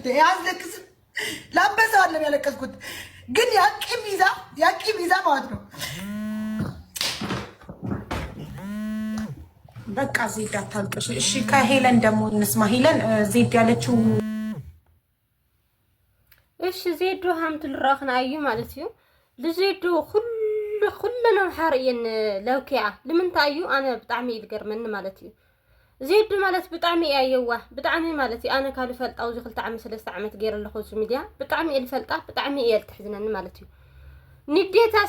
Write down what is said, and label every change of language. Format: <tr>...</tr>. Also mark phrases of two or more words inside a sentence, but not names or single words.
<am>ያስለቅስም ለአንበሳ አለም ያለቀስኩት ግን ያቂም ይዛ ማለት ነው። በቃ ዜድ አታልቅሽ እሺ። ከሄለን ደግሞ እንስማ። ሄለን ዜድ ያለችው</am> <ti>እሺ ዜዱ ሃምቱ ልራኽና እዩ ማለት እዩ ልዜዱ ኩለና ሓርየን ለውኪዓ ንምንታይ እዩ ኣነ ብጣዕሚ እዩ ዝገርመኒ ማለት እዩ። ዜዱ ማለት ብጣዕሚ እያ የዋህ ብጣዕሚ ማለት እዩ። ኣነ ካብ ልፈልጣ ኣብዚ 2 ዓመት 3 ዓመት ገይረ ኣለኹ እዚ ሚድያ ብጣዕሚ እየ ልፈልጣ ብጣዕሚ እየ ልትሕዝነኒ ማለት እዩ። ንዴታሲ</ti>